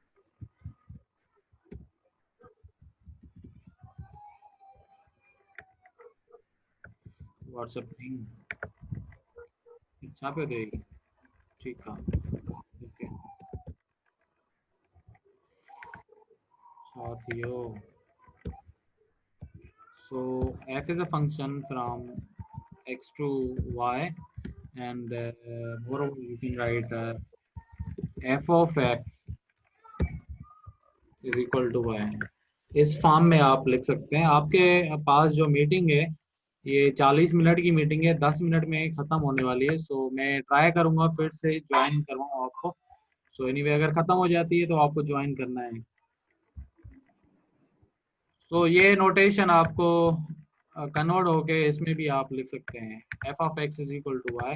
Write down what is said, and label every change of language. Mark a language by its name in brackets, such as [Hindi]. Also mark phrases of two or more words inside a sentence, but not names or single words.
[Sindhi] व्हाट्सएप छा पियो थिए? ठीकु आहे ओके छा थियो? [English] So f is a function from x to y and moreover you can write f of x is equal to y। [Hindi] इस फॉर्म में आप लिख सकते हैं। आपके पास जो मीटिंग है ये 40 मिनट की मीटिंग है, 10 मिनट में ख़त्म होने वाली है। सो मैं ट्राई करूँगा फिर से ज्वाइन करवाऊँ आपको। [English] so anyway [Hindi] अगर ख़त्म हो जाती है तो आपको ज्वाइन करना है। तो ये नोटेशन आपको कन्वर्ट होके इसमें भी आप लिख सकते हैं f [English] of x is equal to y.